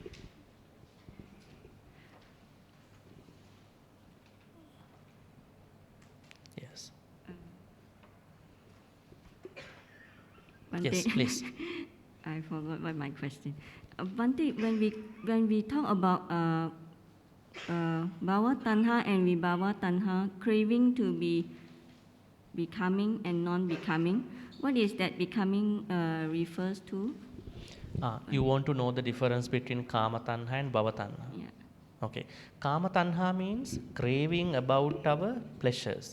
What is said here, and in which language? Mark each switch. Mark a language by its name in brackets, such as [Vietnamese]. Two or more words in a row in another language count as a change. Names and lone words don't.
[English] Yes. Bhante, Yes, please. I forgot what my question. Bhante, when we talk about [Pali] bhava tanha [English] and [Pali] vibhava tanha, [English] craving to be becoming and non-becoming, what is that becoming refers to? You want to know the difference between [Pali] kama tanha [English] and [Pali] bhava tanha? [English] Yeah. Okay. [Pali] Kama tanha [English] means craving about our pleasures.